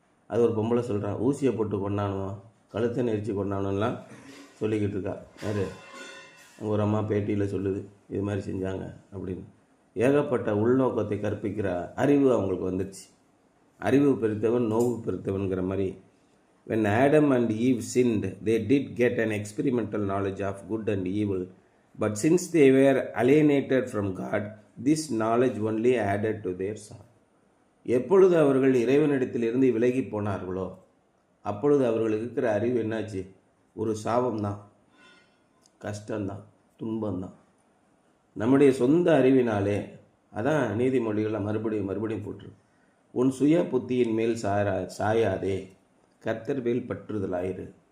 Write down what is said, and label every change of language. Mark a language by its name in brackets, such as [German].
[Tamil] அது ஒரு பொம்பளை சொல்கிறான், ஊசியை போட்டு கொண்டானுவான், கழுத்தை நெரிச்சு கொண்டானுலாம் சொல்லிக்கிட்டு இருக்கா. யார், ஒரு அம்மா பேட்டியில் சொல்லுது, இது மாதிரி செஞ்சாங்க அப்படின்னு. ஏகப்பட்ட உள்நோக்கத்தை கற்பிக்கிற அறிவு அவங்களுக்கு வந்துடுச்சு. அறிவு பெருத்தவன் நோவு பெருத்தவன்கிற மாதிரி. [English] When Adam and Eve sinned, they did get an experimental knowledge of good and evil. But since they were alienated from God, this knowledge only added to their sorrow. [Tamil] எப்பொழுது அவர்கள் இறைவனிடத்திலிருந்து விலகி போனார்களோ அப்பொழுது அவர்களுக்கு இருக்கிற அறிவு என்னாச்சு, ஒரு சாபம்தான், கஷ்டம்தான், துன்பம்தான். நம்முடைய சொந்த அறிவினாலே, அதான் நீதிமொழிகளை மறுபடியும் போட்டுரு, உன் சுய புத்தியின் மேல் சாயாதே, கர்த்தர் மேல் பற்றுதலாயிரு.